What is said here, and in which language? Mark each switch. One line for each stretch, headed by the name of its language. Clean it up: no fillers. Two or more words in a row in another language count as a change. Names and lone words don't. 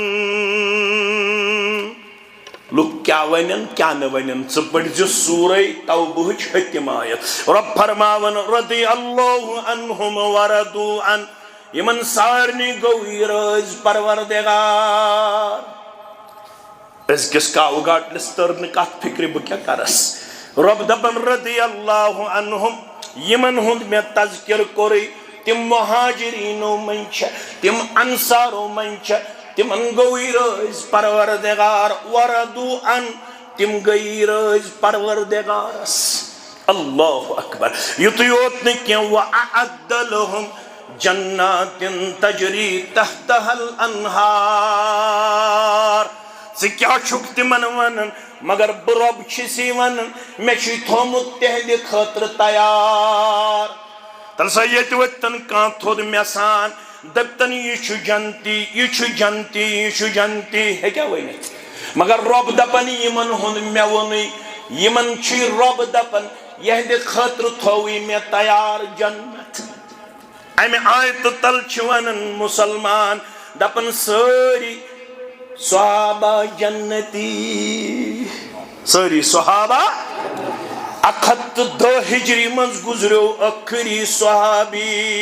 Kashmiri: لُکھ کیٛاہ ونن کیٛاہ نہٕ ونن ژٕ پٔرۍ زِ سورہ توبہٕچ ہتِم آیت رب فرماون
Arabic: رضی اللہ عنہم ورضوا عن
Kashmiri: یمن سارنٕے گوٚو یہِ رٲضۍ پروردگار أزکِس کاوٕ گاٹلِس تٔر نہٕ کتھ فکرِ بہٕ کیٛاہ کرس رب دپن
Arabic: رضی اللہ عنہم
Kashmiri: یمن ہُنٛد مےٚ تذکر کوٚرُے تِم مہاجریٖنو منٛز چھِ تِم انصارو منٛز چھِ تمن گوٚو رٲضۍ پروردگار
Arabic: ورضوا عن
Kashmiri: تم گٔیی رٲضۍ پروردگارس
Arabic: اللہ اکبر
Kashmiri: یُتُے یوت نہٕ کینٛہہ
Arabic: وَأَعَدَّ لَهُمْ جَنَّاتٍ تَجْرِي تَحْتَهَا الْأَنْهَارُ
Kashmiri: ژٕ کیٛاہ چھُکھ تِمن ونان مگر بہٕ رۄب چھُسی ونان مےٚ چھُے تھوٚمُت تِہنٛدِ خٲطرٕ تیار تل سا ییٚتہِ وٲتۍتن کانٛہہ تھوٚد مےٚ سان دپتن یہ چھُ جنتی یہ چھُ جنتی یہ چھُ جنتی ہیٚکیٛاہ ؤنِتھ مگر رۄب دپن یمن ہُنٛد مےٚ ووٚنُے یمن چھُے رۄب دپن یہنٛدِ خٲطرٕ تھووُے مےٚ تیار جنت امہِ آیتہٕ تل چھِ ونان مُسلمان دپن سٲری صحابہ جنتی سٲری صحابہ 110 ہجری منٛز گُزریو ٲخری صحابی